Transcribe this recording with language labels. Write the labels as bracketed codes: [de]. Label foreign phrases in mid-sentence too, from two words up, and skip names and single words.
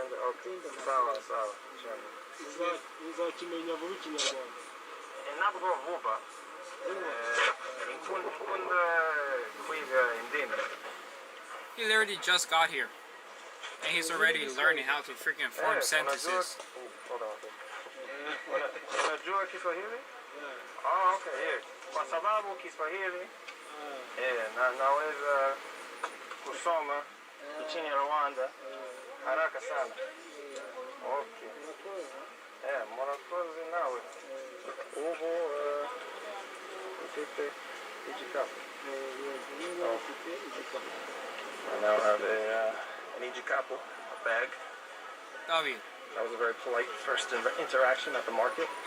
[en] He literally just got here, and he's already learning how to freaking form sentences. [sw] Unajua Kiswahili? [en] Oh, okay, yeah. [sw] Kwa sababu Kiswahili na naweza kusoma nchini Rwanda haraka sana. Okay. Mwanafunzi nawe. [rw] Ubu ufite ijikapu. [en] I now have an ijikapu, a bag. David. That was a very polite first interaction at the market.